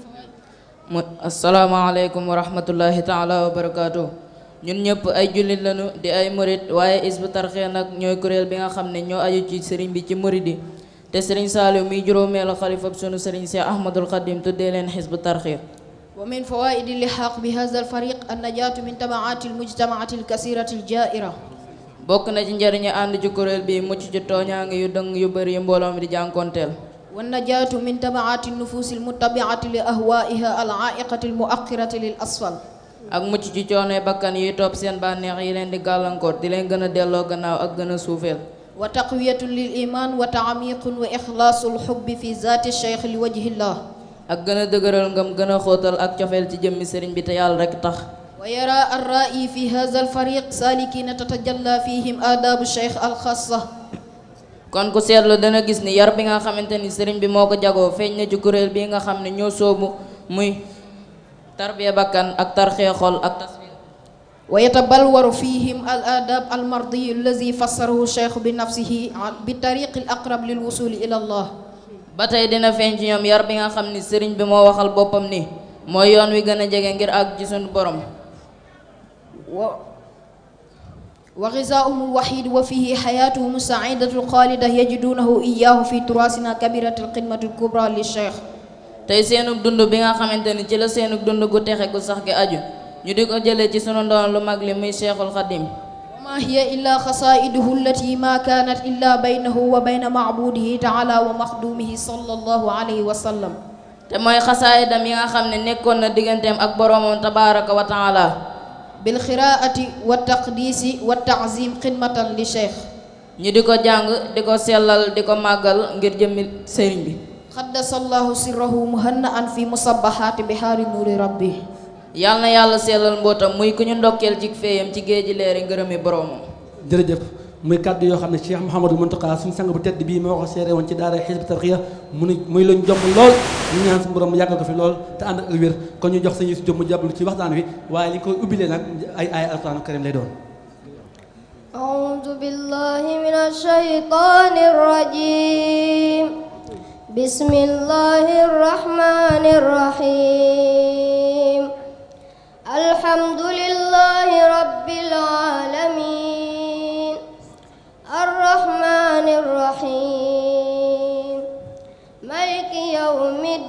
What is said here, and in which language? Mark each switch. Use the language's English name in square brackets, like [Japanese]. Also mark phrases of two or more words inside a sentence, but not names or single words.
[Arabic] السلام عليكم ورحمة الله تعالى وبركاته. [Wolof] ñun ñëpp ay jullit lañu di ay murid waaye Hizbut Tarqiyyah nag ñooy kuréel bi nga xam ne ñoo aju ci sëriñ bi ci murid yi te sëriñ Saliou muy juróomeelu xalifa sunu sëriñ Cheikh Ahmadul Xadim tuddee leen Hizbut Tarqiyyah [Arabic] ومن فوائد اللحاق بهذا الفريق النجاة من تبعات المجتمعات الكثيرة الجائرة. [Wolof] bokk na ci njëriñu ànd ci kuréel bi mucc ci tooñaange yu dëng yu bëri yu mbooloo mi di jànkonteel. [Arabic] والنجاة من تبعات النفوس المتبعة لأهوائها العائقة المؤخرة للأسفل. [Wolof] ak mucc ci coonoy bakkan yuy topp seen bànneex yi leen di gàllankoor di leen gën a delloo gannaaw ak gën a suufeel. [Arabic] وتقوية للإيمان وتعميق وإخلاص الحب في ذات الشيخ لوجه الله. [Wolof] ak gën a dëgëral ngëm gën a xóotal ak cofeel ci jëmmi sëriñ bi te yàlla rekk tax. [Arabic] ويرى الرائي في هذا الفريق سالكين تتجلى فيهم آداب الشيخ الخاصة. [Wolof] kon ku seetlu dana gis ni yar bi nga xamante ni sëriñ bi moo ko jagoo feeñ na ci kuréel bi nga xam ne ñoo soobu muy tarbiya bakkan ak tarxee xol ak tasfiya. [Arabic] ويتبلور فيهم الآداب المرضي الذي فسره الشيخ بنفسه بالطريق الأقرب للوصول إلى الله. [Wolof] ba tey dina feeñ ci ñoom yar bi nga xam ni sëriñ bi moo waxal boppam ni mooy yoon wi gën a jege ngir àgg ci sunu borom. [Arabic] وغذاؤهم الوحيد وفيه حياتهم السعيدة الخالدة يجدونه إياه في تراثنا كبيرة القمة الكبرى للشيخ. [Wolof] tey seenug dund bi nga xamante ni ci la seenug dund gu texe gu sax gi aju ñu di ko jëlee ci sunu ndoon lu mag li muy Cheikhul Khadim. [Arabic] وما هي إلا خصائده التي ما كانت إلا بينه وبين معبوده تعالى ومخدومه صلى الله عليه وسلم. [Wolof] te mooy xasaayidam yi nga xam ne nekkoon na digganteem ak boroomam [Arabic] تبارك وتعالى. بالقراءة والتقديس والتعظيم خدمة للشيخ. [Wolof] ñu di ko jàng di ko sellal di ko màggal ngir jëmmi sëriñ bi. [Arabic] قدس الله سره مهنأ في مصباحات بحار نور ربه. [Wolof] yal na yàlla sellal mbootam muy ku ñu ndokkeel ci feeyam ci géeji leeri ngërëmi boroomam. [Arabic] jërëjëf muy kàddu yoo xam ne Cheikh Mouhamadou Mountakha suñu sang bu tedd bii moo ko seere woon ci daara Hizbut Tarqiyyah muy luñ jomb lool ñu ñaan suñu borom mu yàggal ko fi lool te ànd ak wér kon ñu jox sañu si jom mu jàbbalu ci waxtaan wi waaye li koy ubbilee nag ay القرآن الكريم lay doon. أعوذ بالله من الشيطان الرجيم بسم الله الرحمن الرحيم الحمد لله رب العالمين الرحمن الرحيم مالك يوم